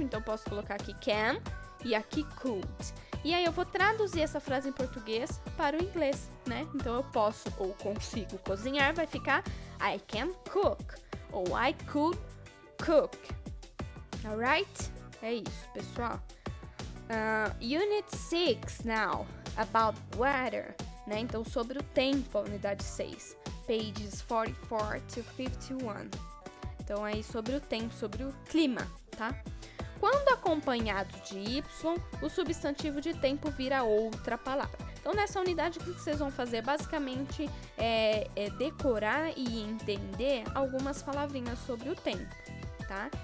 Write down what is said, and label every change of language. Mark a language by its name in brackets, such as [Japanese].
[Portuguese] Então, eu posso colocar aqui can e aqui could. E aí, eu vou traduzir essa frase em português para o inglês, né? Então, eu posso ou consigo cozinhar, vai ficar [English] I can cook [Portuguese] ou [English] I could cook. [Portuguese] Alright? É isso, pessoal. [English] Unit 6 now, about weather, né? [Portuguese] Então, sobre o tempo, a unidade 6. [English] Pages 44 to 51. [Portuguese] Então, aí sobre o tempo, sobre o clima, tá? Quando acompanhado de Y, o substantivo de tempo vira outra palavra. Então, nessa unidade, o que vocês vão fazer? Basicamente, é decorar e entender algumas palavrinhas sobre o tempo, tá?